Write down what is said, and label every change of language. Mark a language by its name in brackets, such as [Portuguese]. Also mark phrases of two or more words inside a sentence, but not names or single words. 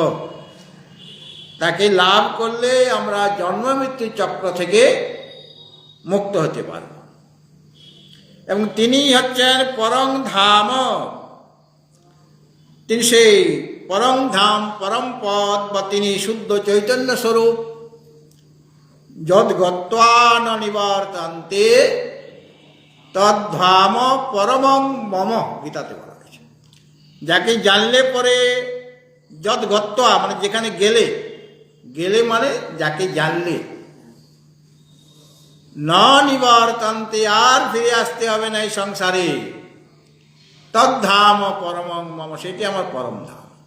[Bangla] তাকে লাভ করলে আমরা জন্ম মৃত্যু চক্র থেকে মুক্ত হতে পারব, এবং তিনি হচ্ছেন পরম ধাম। তিনি সেই পরম ধাম, পরম পদ, বা তিনি শুদ্ধ চৈতন্য স্বরূপ। [Sanskrit] যদ গত্বা ন নিবর্তন্তে তদ্ধাম পরমং মম, [Bangla] গীতাতে বলা হয়েছে। যাকে জানলে পরে, [Sanskrit] যদ গত্বা [Bangla] মানে যেখানে গেলে, গেলে মানে যাকে জানলে, [Sanskrit] ন নিবর্তন্তে [Bangla] আর ফিরে আসতে হবে না এই সংসারে, [Sanskrit] তদ্ধাম পরমং মম, [Bangla] সেটি আমার পরম ধাম।